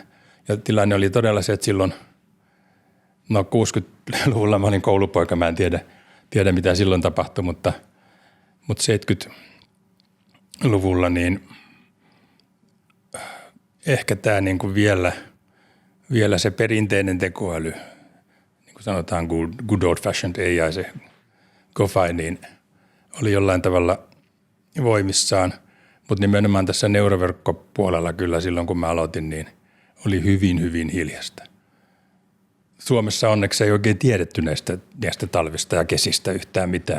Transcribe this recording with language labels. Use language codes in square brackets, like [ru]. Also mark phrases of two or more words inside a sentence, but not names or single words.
[fi] Ja tilanne oli todella se, että silloin, 60-luvulla mä olin koulupoika, mä en tiedä mitä silloin tapahtui, mutta 70-luvulla niin ehkä tämä niin kuin vielä se perinteinen tekoäly, niin kuin sanotaan [en] good old fashioned AI, [fi] se GoFi, niin oli jollain tavalla voimissaan. Mutta nimenomaan tässä neuroverkkopuolella kyllä silloin, kun mä aloitin, niin oli hyvin, hyvin hiljasta. Suomessa onneksi ei oikein tiedetty näistä talvista ja kesistä yhtään mitään.